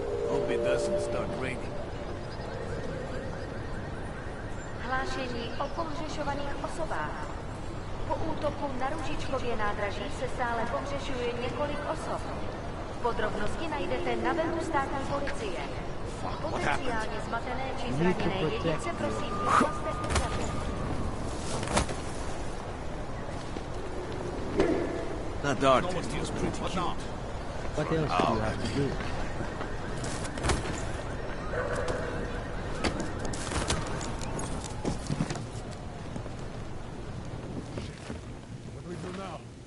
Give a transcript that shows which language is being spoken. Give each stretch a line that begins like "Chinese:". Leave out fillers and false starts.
English: Hope it doesn't start raining.
Czech: Hlášení o pohřešovaných osobách. Po útoku na Růžičkově nádraží se stále pohřešuje několik osob. Podrobnosti najdete na webu státní policie. Potenciálně zmatené či zraněné jedince prosím vyhlaste úřadu.
English: That artist was pretty cute. What else do you have to do? What do we do now?